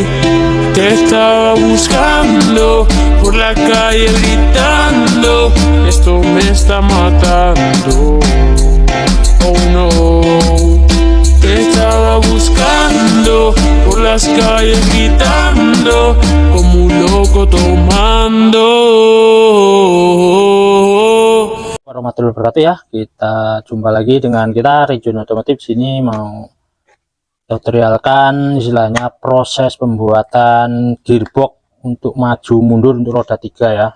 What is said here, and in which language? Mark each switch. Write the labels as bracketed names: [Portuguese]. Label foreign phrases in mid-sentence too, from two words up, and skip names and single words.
[Spanish] Te estaba buscando por la calle gritando, esto me está matando. Oh no. Te estaba buscando por las calles gritando como un loco tomando. [Arabic] ورحمة الله وبركاته ya. [Indonesian] Kita jumpa lagi dengan kita Region Otomotif. Sini mau tutorialkan istilahnya proses pembuatan gearbox untuk maju mundur untuk roda 3 ya.